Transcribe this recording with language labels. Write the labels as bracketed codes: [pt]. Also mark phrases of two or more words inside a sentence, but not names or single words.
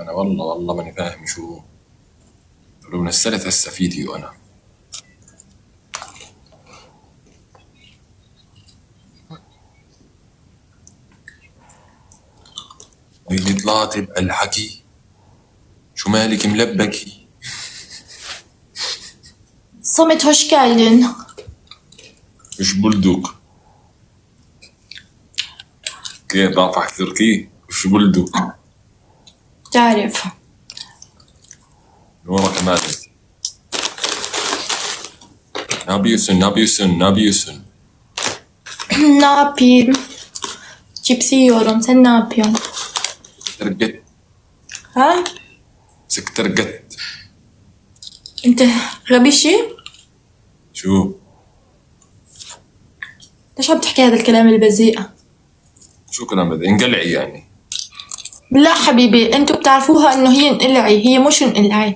[ar] انا والله ماني فاهم شو. لو نزلت هسه فيديو انا. ويلي طلعت بهالحكي، شو مالك ملبكي؟ [tr] Samet hoş geldin. [ar] مش بلدوك كيف بعرف تركي؟ مش بلدوك تعرف نورا كمان. [tr] Ne yapıyorsun? ne yapayım? Cipsi yiyorum. Sen ne yapıyorsun? ترقت Ha? ترقت. [ar] انت غبي شي؟ شو ليش عم تحكي هذا الكلام البذيء؟ شو كلام هذا؟ انقلعي يعني. لا حبيبي، انتوا بتعرفوها انه هي انقلعي، هي مش انقلعي.